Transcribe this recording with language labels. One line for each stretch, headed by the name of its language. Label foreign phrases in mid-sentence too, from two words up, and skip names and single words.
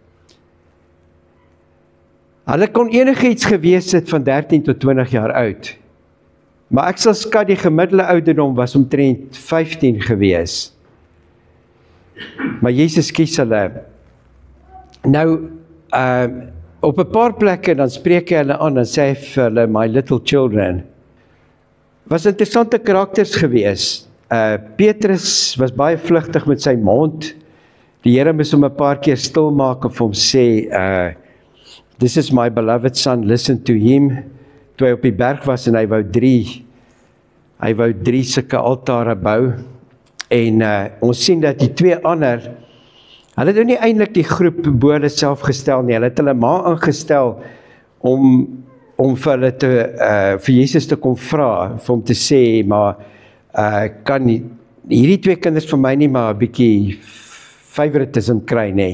Afrikaans: Hulle kon enigiets gewees het van 13 tot 20 jaar oud. Maar ek sal skat die gemiddelde ouderdom was omtrent 15 gewees. Maar Jesus kies hulle. Nou, op 'n paar plekke dan spreek hy hulle aan en sê hy vir hulle,
English: my little children.
Afrikaans: Was interessante karakters gewees. Petrus was baie vlugtig met sy mond. Die Here moes hom 'n paar keer stil maak en vir hom sê,
English: this is my beloved son, listen to him.
Afrikaans: Toe hy op die berg was en hy wou drie sulke altare bou. En ons sien dat die twee ander, hulle het nie eintlik die groep bo hulle self gestel nie. Hulle het hulle ma aangestel om vir hulle vir Jesus te kom vra, vir hom te sê, maar kan hierdie twee kinders van my nie maar 'n bietjie favoritism kry nie.